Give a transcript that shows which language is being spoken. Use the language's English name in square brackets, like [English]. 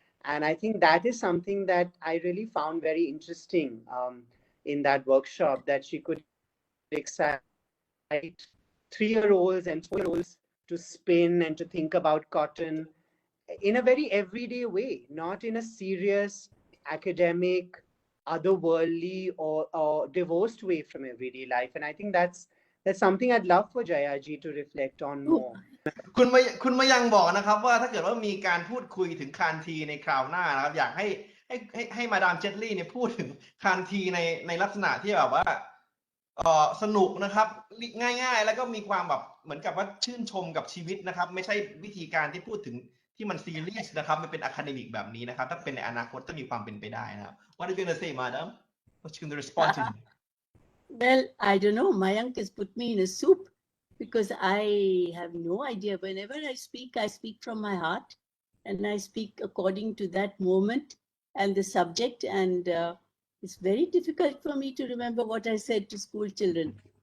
[English] And I think that is something that I really found very interesting in that workshop, that she could excite 3-year-olds and 4-year-olds to spin and to think about cotton in a very everyday way, not in a serious, academic, otherworldly or divorced way from everyday life. And I think that's something I'd love for Jayaji to reflect on more. [Thai] คุณมายังบอกนะครับว่าถ้าเกิดว่ามีการพูดคุยถึงคานทีในคราวหน้านะครับอยากให้มาดามเจตลี่เนี่ยพูดถึงคานทีในลักษณะที่แบบว่าสนุกนะครับง่ายๆแล้วก็มีความแบบเหมือนกับว่าชื่นชมกับชีวิตนะครับไม่ใช่วิธีการที่พูดถึงที่มันซีเรียสนะครับไม่เป็นอะคาเดมิกแบบนี้นะครับถ้าเป็นในอนาคตจะมีความเป็นไปได้นะครับ [English] What are you going to say, madam? What you going to respond to? Well, I don't know. Mayank has put me in a soup because I have no idea. Whenever I speak from my heart, and I speak according to that moment and the subject. And it's very difficult for me to remember what I said to school children.